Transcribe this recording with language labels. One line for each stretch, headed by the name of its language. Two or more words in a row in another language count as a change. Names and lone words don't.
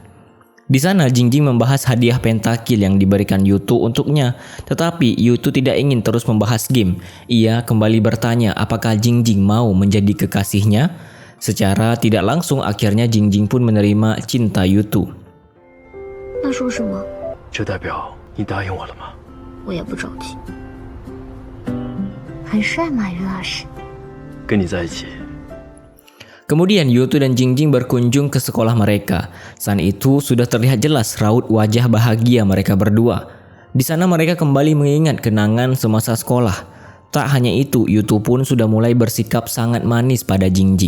Indonesian: Di sana Jingjing membahas hadiah pentakil yang diberikan Yutu untuknya. Tetapi Yutu tidak ingin terus membahas game. Ia kembali bertanya apakah Jingjing mau menjadi kekasihnya. Secara tidak langsung akhirnya Jingjing pun menerima cinta Yutu.
Chinese: 那说什么？这代表你答应我了吗？我也不着急。很帅吗，于老师？跟你在一起。
Indonesian: Kemudian Yutu dan Jingjing berkunjung ke sekolah mereka. Saat itu sudah terlihat jelas raut wajah bahagia mereka berdua. Di sana mereka kembali mengingat kenangan semasa sekolah. Tak hanya itu, Yutu pun sudah mulai bersikap sangat manis pada Jingjing.